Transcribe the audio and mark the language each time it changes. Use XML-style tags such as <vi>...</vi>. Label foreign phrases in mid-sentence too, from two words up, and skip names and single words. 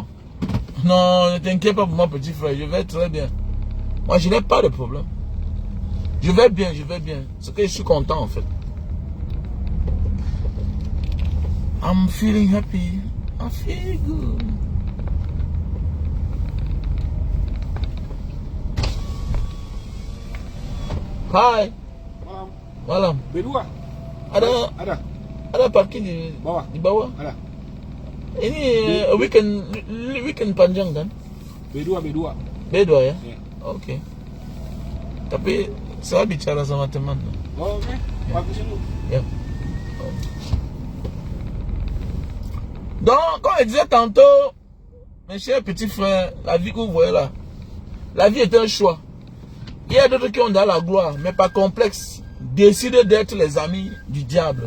<fr>Non, ne t'inquiète pas pour moi, petit frère. Je vais très bien. Moi, je n'ai pas de problème. Je vais bien, je vais bien. C'est que je suis content, en fait.</fr> <en>I'm feeling happy. I feel good. Hi.</en> <id>Malam. Berdua. Ada Ada. Ada parking di bawah. Di bawah. Ada. Ini weekend panjang kan? B2. Bedua ya? Ya. Oke. Tapi saya bicara sama teman. Oke, bagusin lu. Ya.</id> <fr>Donc, comme je disais tantôt, mes chers petits frères, la vie que vous voyez là, la vie est un choix. Il y a d'autres qui ont dans la gloire, mais pas complexe, décident d'être les amis du diable.</fr>